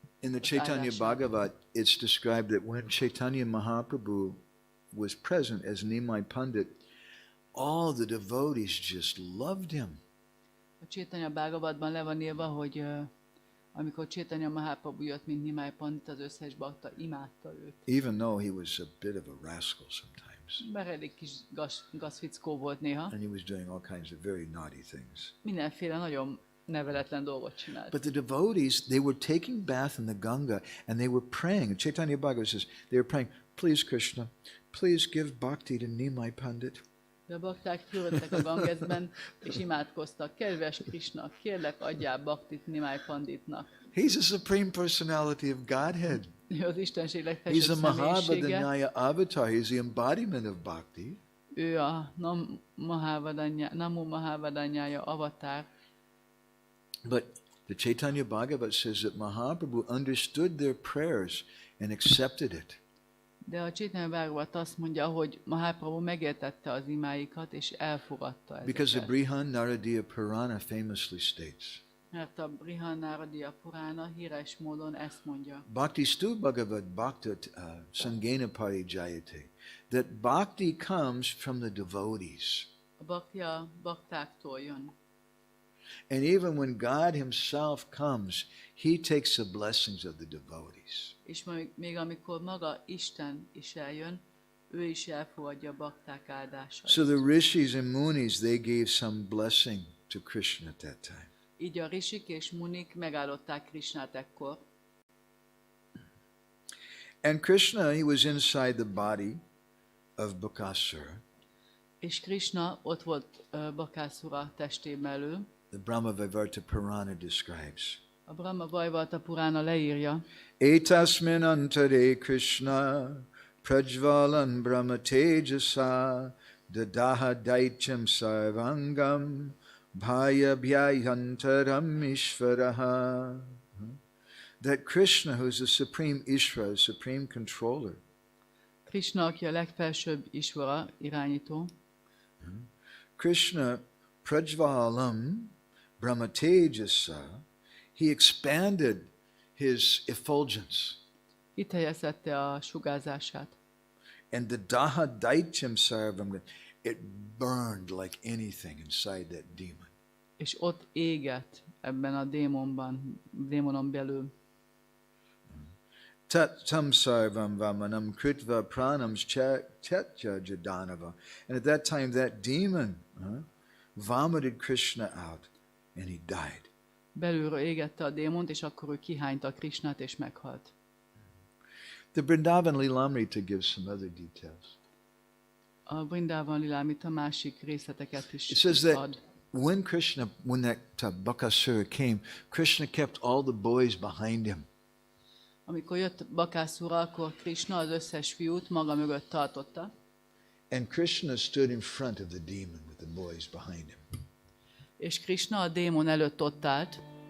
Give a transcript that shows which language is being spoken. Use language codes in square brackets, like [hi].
[en] In the Chaitanya Bhagavat, it's described that when Chaitanya Mahaprabhu was present as Nimai Pandit, all the devotees just loved him. [hu] A Chaitanya Bhagavatban le van írva, hogy amikor Chaitanya Mahaprabhu jött, mint Nimai Pandit, az összes bakta imádta őt. [en] Even though he was a bit of a rascal sometimes. [hu] Mert elég kis gazfickó volt néha. [en] And he was doing all kinds of very naughty things. [hu] Mindenféle nagyon neveletlen dolgot csinált. [en] But the devotees, they were taking bath in the Ganga and they were praying. Chaitanya Bhagavat says, they were praying, please Krishna, please give bhakti to Nimai Pandit. [hu] De a bakták fürödtek a Gangesben, és imádkoztak. Kedves Krishna, kérlek adjál bhaktit Nimai Panditnak. [en] He's the supreme personality of Godhead. [hu] Ő az Istenség [en] He's [hu] legfelsőbb a személyisége. [sa] Mahavadanyaya avatar. [en] He's the embodiment of bhakti. [hu] Ő a Namo Mahavadanyaya avatar. [en] But the Chaitanya Bhagavat says that Mahaprabhu understood their prayers and accepted it. [hu] De a Chaitanya Bhagavat azt mondja, hogy Mahaprabhu megértette az imáikat, és elfogadta ezeket. [en] Because the Brihan Naradiya Purana famously states, [hu] Mert a Brihan Naradiya Purana híres módon ezt mondja. [sa] Bhakti stu bhagavat bhaktat sangena parijayate. [en] That bhakti comes from the devotees. [hu] A bhakti a baktáktól jön. [en] And even when God himself comes, he takes the blessings of the devotees. [hu] És még amikor maga Isten is eljön, ő is elfogadja a bakták áldásait. [en] So the rishis and munis, they gave some blessing to Krishna at that time. [hu] Így a rishik és munik megáldották Krishnát ekkor. [en] And Krishna, he was inside the body of Bakasura. [hu] És Krishna ott volt Bakasura testén belül. [en] The Brahma-vaivarta Purana describes. [hu] A Brahma-vaivarta Purana leírja. [sa] Etasmin antare Krishna prajvalan brahma tejasa dadaha daityam sarvangam bhaya bhyayantaram ishvaraha. [en] That Krishna, who is the supreme Ishvara, the supreme controller, [hu] Krishna, aki a legfelsőbb Isvara, irányító. [sa] Krishna Prajvalam Brahmatejasa, [en] he expanded his effulgence. [hu] Itt helyezette a sugárzását. [en] And the [sa] Daha Daityam Sarvam, [en] it burned like anything inside that demon. [hu] És ott égett ebben a démonon belül. [sa] Tat-tam sarvam vamanam kritva pranam chatya jadanava. [en] And at that time that demon vomited Krishna out and he died. [hu] Belülről égette a démont, és akkor ő kihányta Krishnát, és meghalt. [en] The Vrindávanából gives some other details. [hu] A Vrindávanából másik részleteket is [en] It says that [hu] ad. [en] when that Bakasura came, Krishna kept all the boys behind him. [hu] Amikor jött Bakasura, akkor Krishna az összes fiút maga mögött tartotta. [en] And Krishna stood in front of the demon with the boys behind him. [hu] És Krishna a démon előtt ott állt.